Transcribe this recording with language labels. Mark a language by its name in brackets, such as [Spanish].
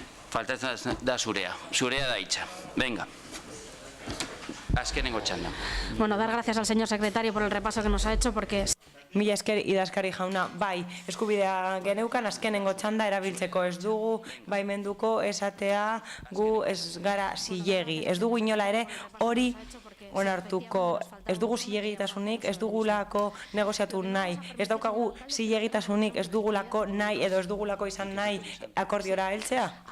[Basque] Faltatzen da zurea da hitza. Venga. Azkenengo txanda. [Spanish] Bueno, dar gracias al señor secretario por el repaso que nos ha hecho, porque... [Basque] Mila esker idazkari jauna, bai, eskubidea geneukan azkenengo txanda erabiltzeko ez dugu, baimenduko esatea gu ez gara zilegi. Ez dugu inola ere hori onartuko, ez dugu zilegitasunik, ez dugulako negoziatu nahi, ez daukagu zilegitasunik, ez dugulako nahi edo ez dugulako izan nahi akordiora heltzea.